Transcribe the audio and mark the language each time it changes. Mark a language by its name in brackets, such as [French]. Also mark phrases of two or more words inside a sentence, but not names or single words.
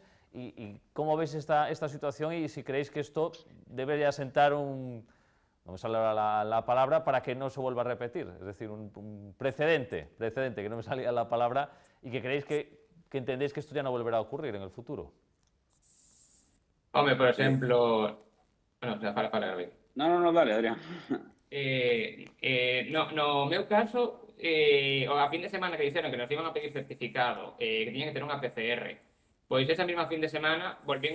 [Spanish] ¿Y cómo veis esta situación y si creéis que esto debería sentar no me sale ahora la palabra, para que no se vuelva a repetir? Es decir, un precedente, que no me salía la palabra, y que creéis que entendéis que esto ya no volverá a ocurrir en el futuro. [Galician] Home, por exemplo... [Spanish] Bueno, o sea, fala, Gabriel. No, dale, Adrián. [Galician] No meu caso, a fin de semana que dixeron que nos iban a pedir certificado, que tiñan que ter unha PCR, pois esa mesma fin de semana volvín